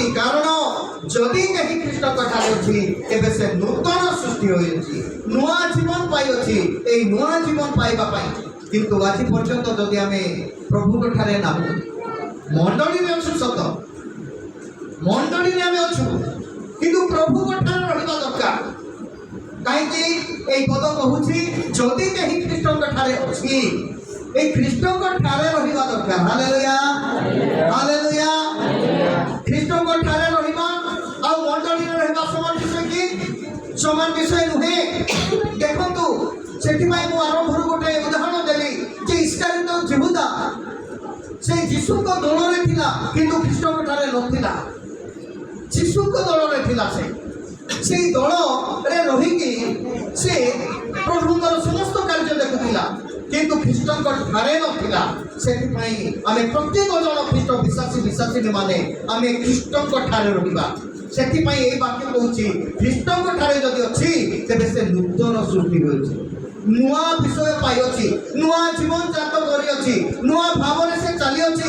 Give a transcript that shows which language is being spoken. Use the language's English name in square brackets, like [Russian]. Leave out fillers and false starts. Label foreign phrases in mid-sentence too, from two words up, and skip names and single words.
[Odia] କାରଣ ଯଦି କେହି ଖ୍ରୀଷ୍ଟଙ୍କ ଠାରେ ଅଛି, ଏବେ ସେ ନୂତନ ସୃଷ୍ଟି ହୋଇଅଛି, ନୂଆ ଜୀବନ ପାଇଅଛି। ଏଇ ନୂଆ ଜୀବନ ପାଇବା ପାଇଁ କିନ୍ତୁ ଆଜି ପର୍ଯ୍ୟନ୍ତ ଯଦି ଆମେ ପ୍ରଭୁଙ୍କ ଠାରେ ନାହୁଁ, ମଣ୍ଡଳୀରେ ଅଛୁ ସତ, ମଣ୍ଡଳୀରେ ଆମେ ଅଛୁ, କିନ୍ତୁ ପ୍ରଭୁଙ୍କ ଠାରେ ରହିବା ଦରକାର। କାହିଁକି এই পদ কହୁଛି, যদি କେହି ଖ୍ରୀଷ୍ଟଙ୍କ ଠାରେ ଅଛି, এই ଖ୍ରୀଷ୍ଟଙ୍କ ଠାରେ ରହିବା ଦରକାର। ହାଲେଲୁୟା, ହାଲେଲୁୟା। ଖ୍ରୀଷ୍ଟଙ୍କ ଠାରେ ରହିବା ଆଉ ମଣ୍ଡଳୀରେ ରହିବା ସମାନ ବିଷୟ କି? ସମାନ ବିଷୟ ନୁହେଁ। ଦେଖନ୍ତୁ, ସେଥିପାଇଁ ମୁଁ ଆରମ୍ଭରୁ ଗୋଟେ ଉଦାହରଣ ଦେଲି ଯେ ଇସ୍କାରିୟତ ଯିହୁଦା ସେ ଯୀଶୁଙ୍କ ଦଳରେ ଥିଲା, କିନ୍ତୁ ଖ୍ରୀଷ୍ଟଙ୍କ ଠାରେ ନଥିଲା। ଯୀଶୁଙ୍କ ଦଳରେ ଥିଲା, সেই দଳରେ ରହିକି ସେ ପ୍ରଭୁଙ୍କର ସମସ୍ତ କାର୍ଯ୍ୟ ଦେଖୁଥିଲା, କିନ୍ତୁ ଖ୍ରୀଷ୍ଟଙ୍କ ଠାରେ ନଥିଲା। ସେଥିପାଇଁ ଆମେ ପ୍ରତ୍ୟେକ ଜଣ ଖ୍ରୀଷ୍ଟ ବିଶ୍ୱାସୀ ମାନେ ଆମେ ଖ୍ରୀଷ୍ଟଙ୍କ ଠାରେ ରହିବା। ସେଥିପାଇଁ ଏଇ ବାକ୍ୟ କହୁଛି, ଖ୍ରୀଷ୍ଟଙ୍କ ଠାରେ ଯଦି ଅଛି, ତେବେ ସେ ନୂତନ ସୃଷ୍ଟି ହୋଇଛି, ନୂଆ ବିଷୟ ପାଇଅଛି, ନୂଆ ଜୀବନ ଜାତ କରିଅଛି, ନୂଆ ଭାବରେ ସେ ଚାଲିଅଛି।